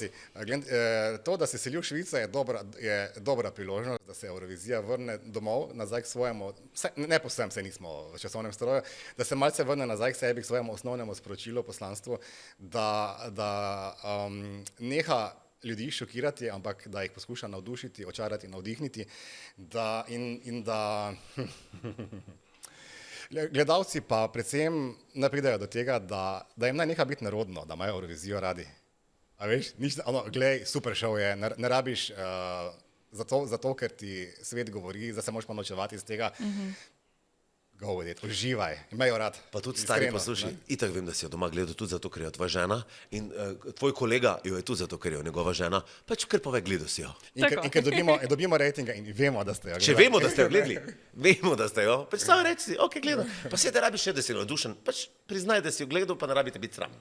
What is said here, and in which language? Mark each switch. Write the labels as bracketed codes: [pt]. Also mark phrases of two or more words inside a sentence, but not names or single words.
[sl] To, da se seli v Švico, je dobra priložnost, da se Eurovizija vrne domov, nazaj k svojemu, ne povsem se nismo v časovnem stroju, da se malce vrne nazaj k sebi, k svojemu osnovnemu sporočilu, poslanstvu, da neha ljudi šokirati, ampak da jih poskuša navdušiti, očarati, navdihniti, in da gledalci pa predvsem ne pridejo do tega, da jim naj neha biti nerodno, da imajo Eurovizijo radi. A veš, glej, super šov je, ne rabiš zato, ker ti svet govori, da se moraš pa nočevati iz tega. [en] Go with it, [sl] uživaj, imajo rad. Pa tudi stari poslušaj, itak vem, da si jo doma gledal tudi zato, ker je tvoja žena in tvoj kolega jo je tudi zato, ker je njegova žena, pač ker pove, gledal si jo. In ker dobimo rejtinga in vemo, da ste jo gledali. Če vemo, da ste jo gledali, vemo, da ste jo, pač samo reči si, ok, gledam, pa se te rabiš še, da si navdušen, pač priznaj, da si jo gledal, pa ne rabite biti sram.